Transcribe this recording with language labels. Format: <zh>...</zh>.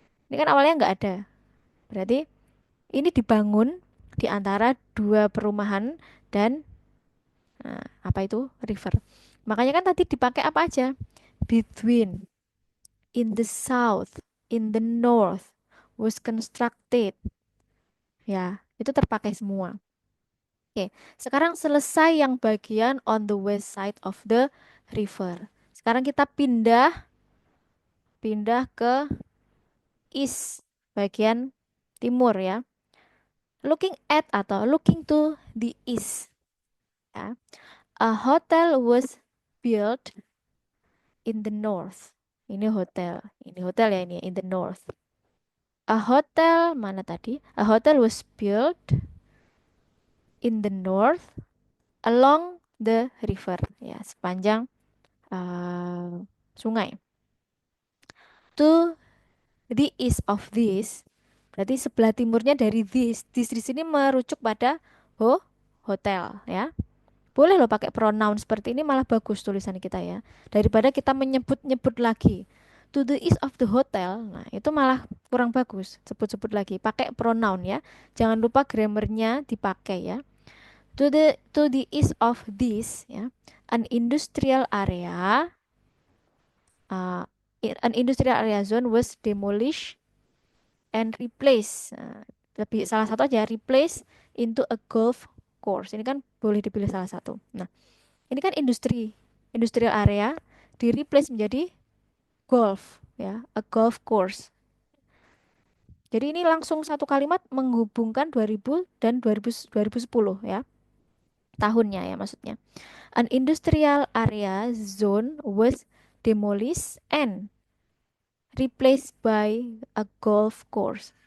<id>Ini kan awalnya nggak ada. Berarti ini dibangun di antara dua perumahan dan apa itu river. Makanya kan tadi dipakai apa aja?</id> <en>Between, in the south, in the north, was constructed.</en> <id>Ya, itu terpakai semua. Oke, sekarang selesai yang bagian</id> <en>on the west side of the river.</en> <id>Sekarang kita pindah pindah ke east, bagian timur ya.</id> <en>Looking at</en> <id>atau</id> <en>looking to the east. Ya. A hotel was built in the north.</en> <id>Ini hotel. Ini hotel ya ini</id> <en>in the north. A hotel</en> <id>mana tadi?</id> <en>A hotel was built in the north along the river.</en> <id>Ya, sepanjang sungai.</id> <en>To the east of this,</en> <id>berarti sebelah timurnya dari</id> <en>this.</en> <id>This di sini merujuk pada hotel ya. Boleh loh pakai pronoun seperti ini malah bagus tulisan kita ya. Daripada kita menyebut-nyebut lagi.</id> <en>To the east of the hotel.</en> <id>Nah, itu malah kurang bagus. Sebut-sebut lagi. Pakai pronoun ya. Jangan lupa grammarnya dipakai ya.</id> <en>To the east of this ya. An industrial area uh, an industrial area zone was demolished and replaced.</en> <id>Nah, lebih salah satu aja</id> <en>replace into a golf course.</en> <id>Ini kan boleh dipilih salah satu. Nah, ini kan industrial area di replace menjadi golf ya,</id> <en>a golf course.</en> <id>Jadi ini langsung satu kalimat menghubungkan 2000 dan 2010 ya, tahunnya ya maksudnya.</id> <en>An industrial area zone was demolished and replaced by a golf course.</en>